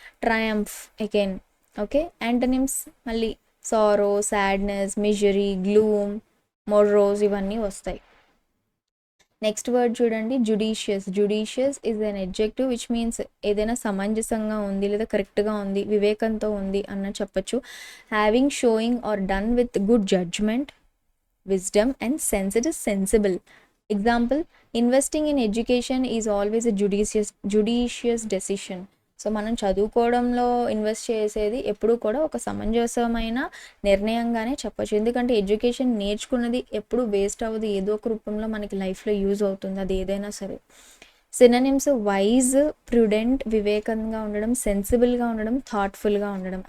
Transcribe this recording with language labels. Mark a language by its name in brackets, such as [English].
[English] Triumph again. Okay, antonyms మళ్ళీ sorrow, sadness, misery, gloom, morose ఇవన్నీ వస్తాయి. [Telugu] నెక్స్ట్ వర్డ్ చూడండి, judicious. [English] judicious is an adjective which means [Telugu] ఏదైనా సమంజసంగా ఉంది లేదా కరెక్ట్గా ఉంది, వివేకంతో ఉంది అన్న చెప్పచ్చు. [English] Having, showing or done with good judgement, wisdom and sense. It is sensible. Example, investing in education is always a judicious decision. [Telugu] So మనం చదువుకోవడంలో ఇన్వెస్ట్ చేసేది ఎప్పుడు కూడా ఒక సమంజసమైన నిర్ణయంగానే చెప్పచ్చు. ఎందుకంటే ఎడ్యుకేషన్ నేర్చుకున్నది ఎప్పుడు వేస్ట్ అవ్వదు, ఏదో ఒక రూపంలో మనకి లైఫ్లో యూజ్ అవుతుంది, అది ఏదైనా సరే. సినోనిమ్స్ వైజ్, ప్రుడెంట్, వివేకంగా ఉండడం, సెన్సిబుల్గా ఉండడం, థాట్ఫుల్గా ఉండడం.